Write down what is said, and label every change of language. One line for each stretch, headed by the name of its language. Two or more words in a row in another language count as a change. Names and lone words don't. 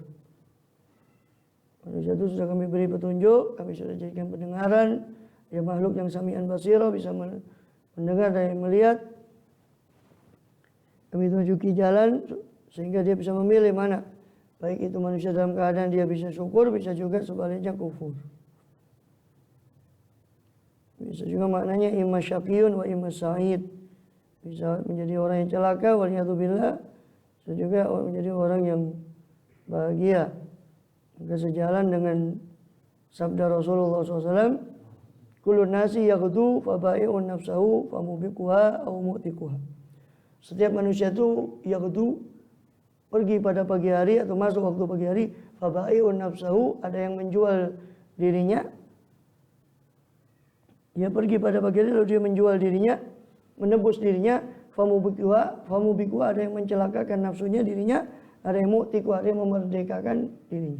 Indonesian: Manusia itu sudah kami beri petunjuk, kami sudah jadikan pendengaran, dia makhluk yang
Arabic: سميعا بصيرا,
Indonesian: bisa mendengar dan melihat. Kami tunjuki jalan sehingga dia bisa memilih mana. Baik itu manusia dalam keadaan dia bisa syukur, bisa juga sebaliknya kufur. Bisa juga maknanya
Arabic: إما شقي وإما سعيد.
Indonesian: Bisa menjadi orang yang celaka, waliyadzubillah. Bisa juga menjadi orang yang bahagia. Maka sejalan dengan sabda Rasulullah SAW,
Arabic: كل الناس يغدو فبائع نفسه فموبقها أو معتقها.
Indonesian: Setiap manusia itu yaghdu, pergi pada pagi hari atau masuk waktu pagi hari,
Arabic: فبائع نفسه,
Indonesian: ada yang menjual dirinya. Dia pergi pada pagi hari lalu dia menjual dirinya, menebus dirinya, famubiquha, ada yang mencelakakan nafsunya, dirinya, ada yang mu'tiquha, ada yang memerdekakan dirinya.